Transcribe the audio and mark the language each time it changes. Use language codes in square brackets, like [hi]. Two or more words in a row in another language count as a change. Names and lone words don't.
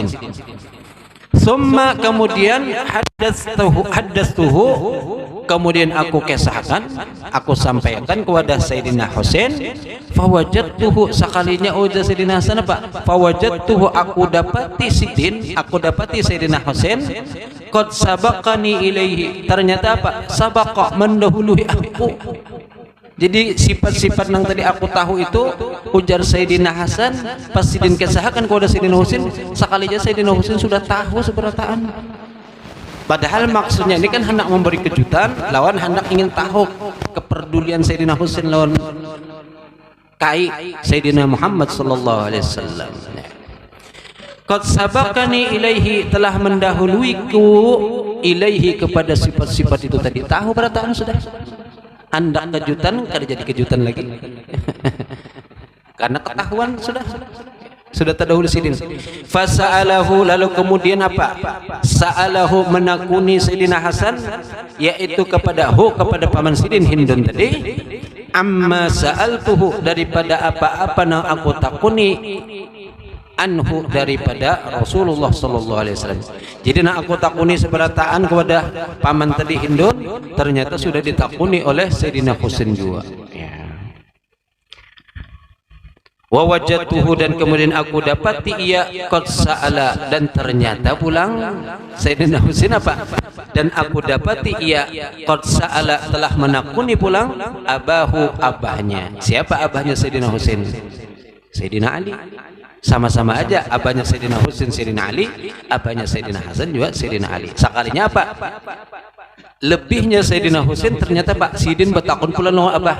[bjn] Summa, kemudian haddastuhu, kemudian aku kisahkan, aku sampaikan kepada Sayyidina Husain. Fawajadtuhu, sekalinya ujar Sayyidina Hasan apa? Fawajadtuhu, aku dapati sidin, aku dapati Sayyidina Husain, [ar] قد سبقني إليه, [bjn] ternyata apa? Sabaqa, mendahului aku. Jadi sifat-sifat yang tadi aku tahu itu, ujar Sayyidina Hasan, pas sidin kisahkan kepada Sayyidina Husain, sekalinya Sayyidina Husain sudah tahu seberataan. Padahal maksudnya ini kan hendak memberi kejutan, lawan hendak ingin tahu kepedulian Sayyidina Husain lawan kai Sayyidina Muhammad [ar] صلى الله عليه وسلم. قد سبقني إليه, [bjn] telah mendahuluiku ilaihi, kepada sifat-sifat itu tadi. Tahu berataan sudah. Anda kejutan, kada jadi kejutan lagi. Karena ketahuan sudah terdahulu sidin. Fasa'alahu, lalu kemudian apa? Sa'alahu, menakuni Sayyidina Hasan, yaitu kepada paman sidin Hindun tadi, [ar] عما سألته, [bjn] daripada apa-apa yang aku takuni, anhu, daripada Rasulullah [ar] صلى الله عليه وسلم. [bjn] Jadi nak aku takuni seberataan kepada paman tadi Hindun, ternyata sudah ditakuni oleh Sayyidina Husain juga. [ar] ووجدته, [bjn] dan kemudian aku dapati ia [ar] قد سأل, [bjn] dan ternyata pulang Sayyidina Husain apa? Dan aku dapati ia [ar] قد سأل, [bjn] telah menakuni pulang abahu, abahnya. Siapa abahnya Sayyidina Husain? Sayyidina Ali. Sama-sama aja, abahnya Sayyidina Husain Sayyidina Ali, abahnya Sayyidina Hasan juga Sayyidina Ali. Sekalinya apa? Lebihnya Sayyidina Husain, ternyata Pak Sidin betakun pula lawan abah.